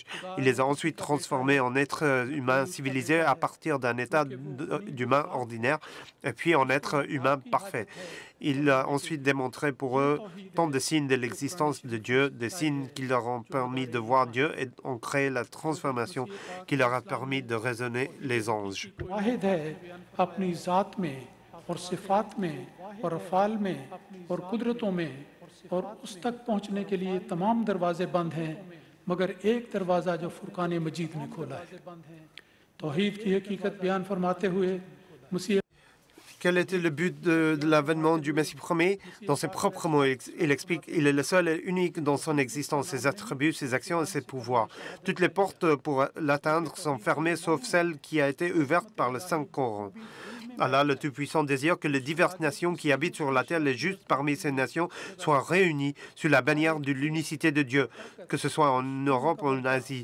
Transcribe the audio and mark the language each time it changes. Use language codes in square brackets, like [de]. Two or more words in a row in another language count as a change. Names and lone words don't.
[fr] Il les a ensuite transformés en êtres humains civilisés à partir d'un état d'humain ordinaire et puis en êtres humains parfaits. Il a ensuite démontré pour eux tant de signes de l'existence de Dieu, des signes qui leur ont permis de voir Dieu et ont créé la transformation qui leur a permis de raisonner les anges. [ur] اور اس تک پہنچنے کے لیے تمام دروازے بند ہیں مگر ایک دروازہ جو فرقان مجید نے کھولا ہے توحید کی حقیقت بیان فرماتے ہوئے مسیح [fr] Quel était le but de l'avènement du Messie premier? Dans ses propres mots, il explique qu'il est le seul et unique dans son existence, ses attributs, ses actions et ses pouvoirs. Toutes les portes pour l'atteindre sont fermées, sauf celle qui a été ouverte par le Saint-Coran. Allah, le Tout-Puissant, désire que les diverses nations qui habitent sur la terre, les justes parmi ces nations, soient réunies sous la bannière de l'unicité de Dieu, que ce soit en Europe ou en Asie.